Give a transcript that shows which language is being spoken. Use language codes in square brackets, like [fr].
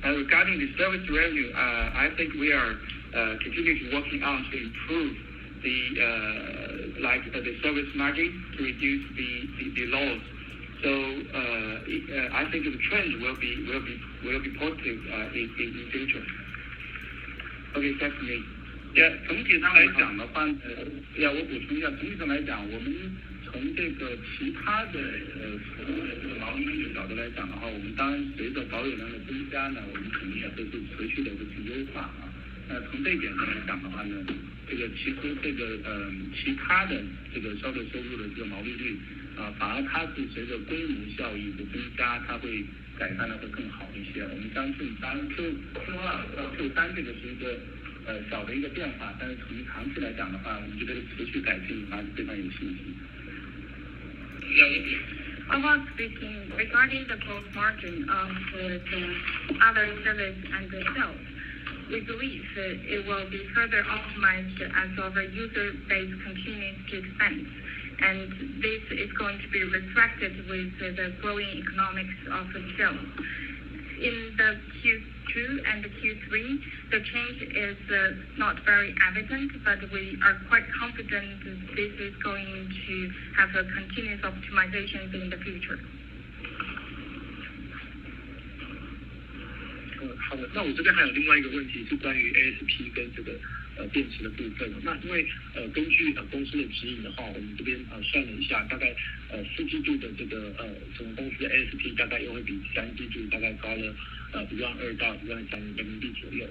[en] And regarding the service revenue, I think we are continuously working on to improve the service margin to reduce the loss. So I think the trend will be positive in future. Okay, that's me. [zh] 总体上来讲的话，我补充一下，总体上来讲，我们从这个其他的服务的这个毛利率的角度来讲的话，我们当然随着保有量的增加呢，我们肯定也会是持续的会去优化啊。那从这一点上来讲的话呢，这个其实这个其他的这个销售收入的这个毛利率反而它是随着规模效益的增加，它会改善的会更好一些。我们相信，当然 Q2 到 Q3 这个是一个小的一个变化，但是从长期来讲的话，我们觉得持续改进还是非常有信心。 [en] Overall speaking, regarding the gross margin of the other service and the sales, we believe it will be further optimized as our user base continues to expand. And this is going to be reflected with the growing economics of the sales. In the Q2 and the Q3, the change is not very evident, but we are quite confident this is going to have a continuous optimization in the future. [zh] 好的，那我这边还有另外一个问题是关于 ASP 跟这个电池的部分。那因为根据公司的指引的话，我们这边算了一下，大概4季度的这个整个公司的 ASP 大概又会比3季度大概高了12000到13000人民币左右。